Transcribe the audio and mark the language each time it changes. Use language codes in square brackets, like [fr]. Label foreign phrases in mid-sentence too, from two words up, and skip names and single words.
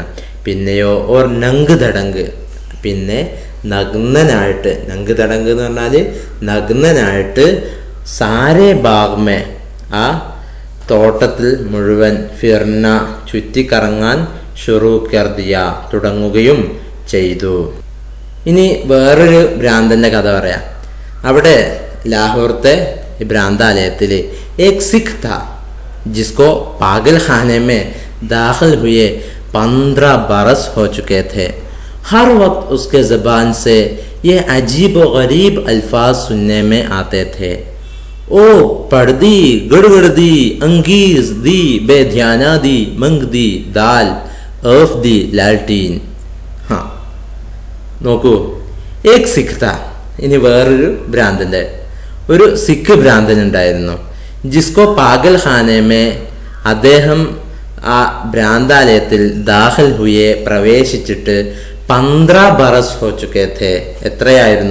[ml] പിന്നെയോ [ur] اور ننگ دھڑنگ, [ml] പിന്നെ നഗ്നനായിട്ട്, [ur] ننگ دھڑنگ [ml] എന്ന് പറഞ്ഞാൽ നഗ്നനായിട്ട് [ur] سارے باغ میں [ml] ആ തോട്ടത്തിൽ മുഴുവൻ ഫിർന ചുറ്റിക്കറങ്ങാൻ [ur] شروع کر دیا [ml] തുടങ്ങുകയും ചെയ്തു. ഇനി വേറൊരു ഭ്രാന്തൻ്റെ കഥ പറയാം. അവിടെ ലാഹോർത്തെ ഭ്രാന്താലയത്തിൽ [ur] ایک سکھ تھا جس کو پاگل خانے میں داخل ہوئے 15 برس ہو چکے تھے. ہر وقت اس کے زبان سے یہ عجیب و غریب الفاظ سننے میں آتے تھے. [pa] ਓ ਪੜ੍ਹਦੀ ਗੜਗੜ ਦੀ ਅੰਗੀਜ ਦੀ ਬੇਧਿਆਨਾ ਦੀ ਮੰਗ ਦੀ ਦਾਲ ਓਫ ਦੀ ਲਾਲਟੀਨ. [ur] हाँ നോക്കൂ, ایک سکھ تھا. [ml] ഇനി വേറൊരു ഭ്രാന്തൻ്റെ ഒരു സിഖ് ഭ്രാന്തൻ ഉണ്ടായിരുന്നു. [ur] جس کو پاگل خانے میں [ml] അദ്ദേഹം ആ ഭ്രാന്താലയത്തിൽ [ur] داخل ہوئے പ്രവേശിച്ചിട്ട് 15 برس ہو چکے تھے.